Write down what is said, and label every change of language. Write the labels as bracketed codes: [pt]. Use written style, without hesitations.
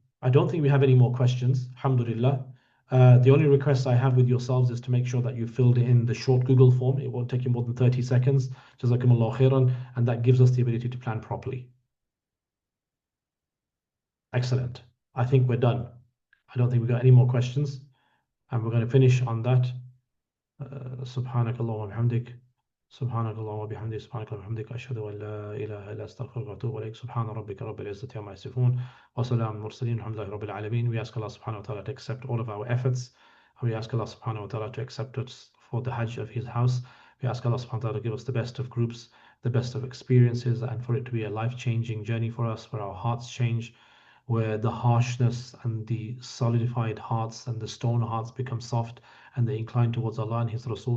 [en] I don't think we have any more questions, alhamdulillah. The only request I have with yourselves is to make sure that you filled in the short Google form. It won't take you more than 30 seconds. Jazakumullah khairan, and that gives us the ability to plan properly. Excellent. I think we're done. I don't think we've got any more questions. And we're going to finish on that. [ar] Subhanakallah wa bihamdik. سبحانك اللهم وبحمدك سبحانك اللهم وبحمدك أشهد أن لا إله إلا أستغفرك وأتوب إليك سبحان ربك رب العزة عما يصفون وسلام المرسلين الحمد لله رب العالمين. [en] We ask Allah subhanahu wa ta'ala to accept all of our efforts. We ask Allah subhanahu wa ta'ala to accept us for the Hajj of His house. We ask Allah subhanahu wa ta'ala to give us the best of groups, the best of experiences, and for it to be a life-changing journey for us, where our hearts change, where the harshness and the solidified hearts and the stone hearts become soft and they incline towards Allah and His Rasul.